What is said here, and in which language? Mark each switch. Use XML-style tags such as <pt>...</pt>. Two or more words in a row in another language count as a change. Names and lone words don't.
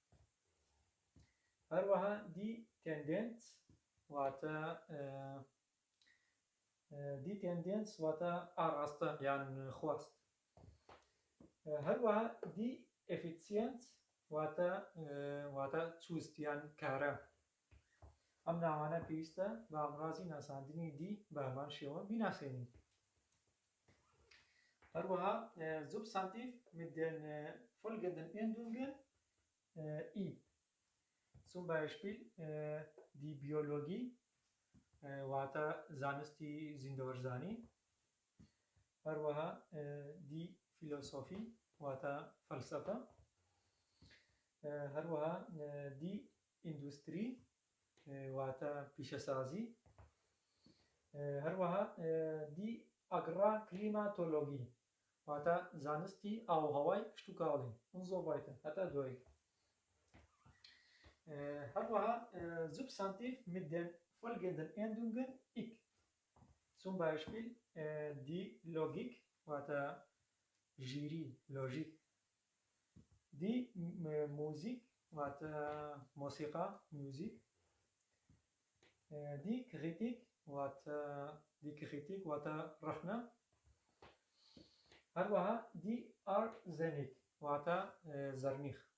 <ckb>هەروەها</ckb> <de>die Tendenz</de> <ckb>واتە ئاڕاستە یان خواست، هەروەها</ckb> <de>die Effizienz</de> <ckb>واتە چوست یان کارە. ئەم ناوانە پێویستە بە ئامڕازی ناساندنی دی بە هەمان شێوە بیناسێنین. هەروەها</ckb> <de>substantiv mit den folgenden Endungen i zum Beispiel die Biologie</de> <ckb>واتە زانستی زیندەوەرزانی، هەروەها</ckb> <de>die Philosophie</de> <ckb>واتە فەلسەفە، هەروەها</ckb> <de>die Industrie</de> <ckb>واتە پیشەسازی، هەروەها</ckb> <de>die Agrarklimatologie</de> <ckb>واتە زانستی ئاوهەوای پشتوکاڵی</ckb> <de>und so weiter</de> <ckb>هەتا دوای. هەروەها</ckb> <de>substantiv mit den folgenden Endungen ik zum Beispiel die Logik</de> <ckb>واتە ژیری لۆژیک،</ckb> <de>die Musik</de> <ckb>واتە مۆسیقا میوزیک،</ckb> <de>die Kritik</de> <ckb>واتە ڕەخنە، هەروەها</ckb> <de>die Arsenik</de> <ckb>واتە زەرنیخ.</ckb>